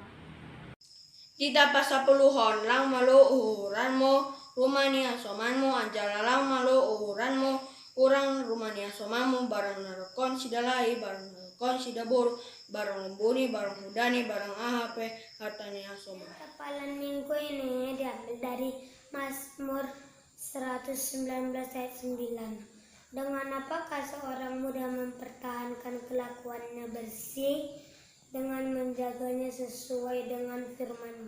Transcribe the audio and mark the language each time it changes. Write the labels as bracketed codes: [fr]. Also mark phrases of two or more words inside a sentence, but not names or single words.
[bts] Tita pasapuluhon lang malo uhuranmo, rumania somanmu anjala lang malo uhuranmo, urang rumania somanmu barang narokon sidalai, barang narokon sidabur, barang lembuni, barang hudani, barang ahape, hartania soma. [id] Hafalan minggu ini diambil dari Mazmur 119 ayat 9. Dengan apakah seorang muda mempertahankan kelakuannya bersih? Dengan menjaganya sesuai dengan firman-Mu.